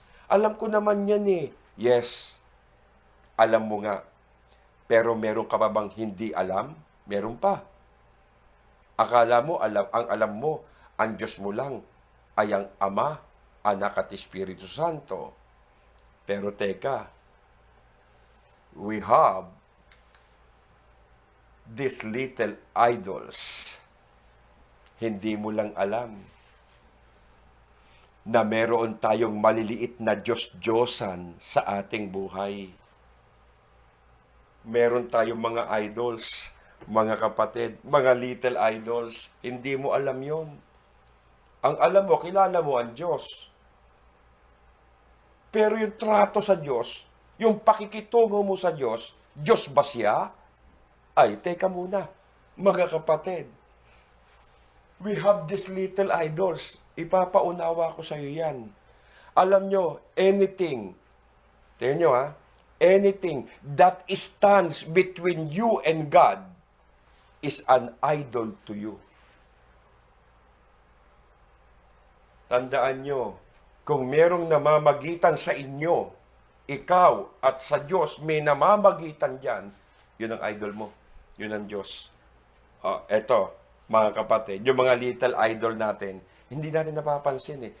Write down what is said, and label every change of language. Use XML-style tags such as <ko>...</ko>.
<tl>Alam ko naman yan eh. Yes, alam mo nga. Pero meron ka pa bang hindi alam? Meron pa. Akala mo, ang alam mo, ang Diyos mo lang ay ang Ama, Anak at Espiritu Santo. Pero teka,</tl> <en>we have these little idols.</en> <tl>Hindi mo lang alam na meron tayong maliliit na Diyos-Diyosan sa ating buhay. Meron tayong mga idols, mga kapatid, mga little idols. Hindi mo alam yon. Ang alam mo, kilala mo ang Diyos. Pero yung trato sa Diyos, yung pakikitungo mo sa Diyos, Diyos ba siya? Ay, teka muna, mga kapatid.</tl> <en>We have these little idols.</en> <tl>Ipapaunawa ko sa iyo yan. Alam nyo,</tl> <en>anything,</en> <tl>tingnan nyo</tl> <en>anything that stands between you and God is an idol to you.</en> <tl>Tandaan nyo, kung merong namamagitan sa inyo, ikaw at sa Diyos may namamagitan dyan, yun ang idol mo. Yun ang Diyos. Eto, mga kapatid, yung mga little idol natin, hindi natin napapansin eh.</tl>